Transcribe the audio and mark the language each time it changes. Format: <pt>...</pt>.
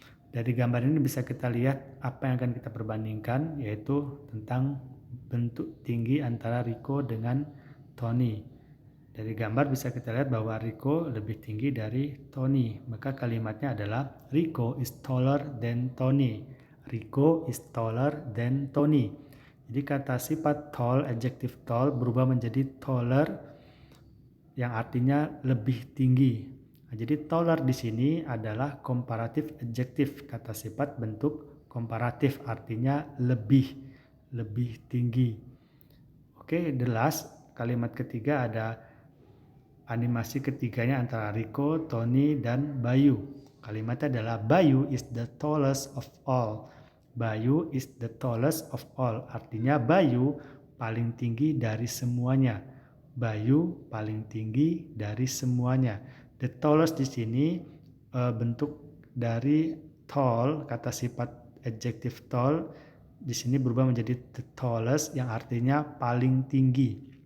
<id>Dari gambar ini bisa kita lihat apa yang akan kita perbandingkan, yaitu tentang bentuk tinggi antara Rico dengan Tony. Dari gambar bisa kita lihat bahwa Rico lebih tinggi dari Tony.</id> <en>Maka kalimatnya adalah Rico is taller than Tony. Rico is taller than Tony.</en> <id>Jadi kata sifat tall, adjektif tall berubah menjadi taller yang artinya lebih tinggi. Nah, jadi taller di sini adalah comparative adjective, kata sifat bentuk komparatif artinya lebih tinggi. Oke,</id> <en>the last</en> <id>kalimat ketiga ada animasi ketiganya antara Rico, Tony, dan Bayu.</id> <en>Kalimatnya adalah Bayu is the tallest of all. Bayu is the tallest of all.</en> <id>Artinya Bayu paling tinggi dari semuanya. Bayu paling tinggi dari semuanya. The tallest di sini bentuk dari tall, kata sifat adjektif tall di sini berubah menjadi the tallest yang artinya paling tinggi.</id>